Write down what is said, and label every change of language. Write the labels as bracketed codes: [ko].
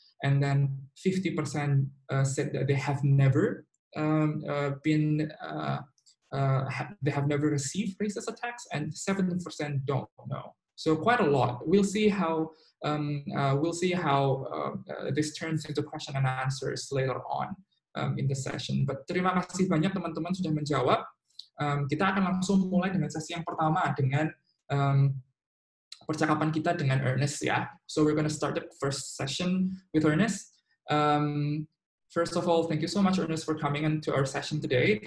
[en] And then 50% said that they have never they have never received racist attacks, and 7% don't know. So quite a lot. We'll see how this turns into question and answers later on in the session. [id] But terima kasih banyak teman-teman sudah menjawab. Kita akan langsung mulai dengan sesi yang pertama dengan percakapan kita dengan Ernest ya. [en] So we're going to start the first session with Ernest. First of all, thank you so much Ernest for coming into our session today.